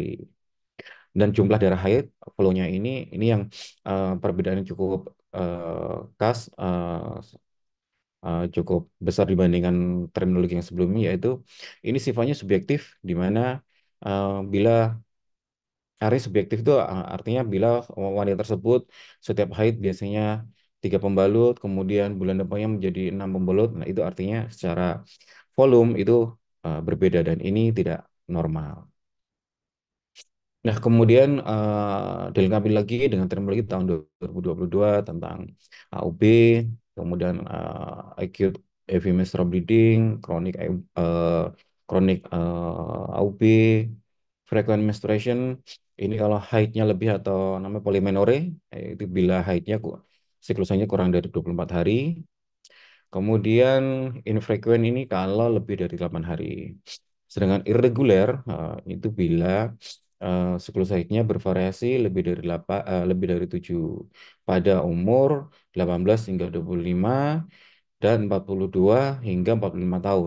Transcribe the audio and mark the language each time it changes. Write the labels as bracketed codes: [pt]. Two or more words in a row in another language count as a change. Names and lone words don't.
[id] Dan jumlah darah haid flow-nya ini yang perbedaannya cukup khas, cukup besar dibandingkan terminologi yang sebelumnya, yaitu ini sifatnya subjektif di mana bila arti subjektif itu artinya bila wanita tersebut setiap haid biasanya 3 pembalut, kemudian bulan depannya menjadi 6 pembalut. Nah, itu artinya secara volume itu berbeda dan ini tidak normal. Nah, kemudian dilengkapi lagi dengan terminologi tahun 2022 tentang AUB, kemudian [en] acute heavy menstrual bleeding, chronic AUB, frequent menstruation. [id] Ini kalau haidnya lebih atau namanya polymenore, itu bila haidnya siklusnya kurang dari 24 hari. Kemudian infrequent ini kalau lebih dari 8 hari. Sedangkan irregular itu bila siklus haidnya bervariasi lebih dari 7 pada umur 18 hingga 25 dan 42 hingga 45 tahun.